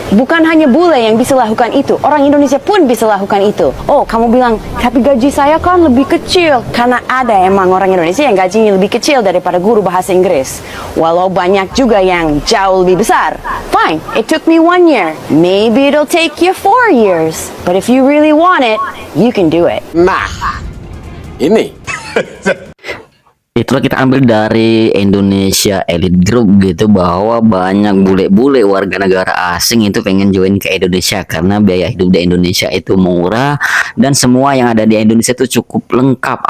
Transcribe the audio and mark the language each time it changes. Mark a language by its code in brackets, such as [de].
[id] Bukan hanya bule yang bisa lakukan itu. Orang Indonesia pun bisa lakukan itu. Oh, kamu bilang, tapi gaji saya kan lebih kecil. Karena ada emang orang Indonesia yang gajinya lebih kecil daripada guru bahasa Inggris. Walau banyak juga yang jauh lebih besar. [en] Fine, it took me 1 year. Maybe it'll take you 4 years. But if you really want it, you can do it. [id] Nah, ini itulah kita ambil dari Indonesia Elite Group gitu, bahwa banyak bule-bule warga negara asing itu pengen join ke Indonesia karena biaya hidup di Indonesia itu murah dan semua yang ada di Indonesia itu cukup lengkap.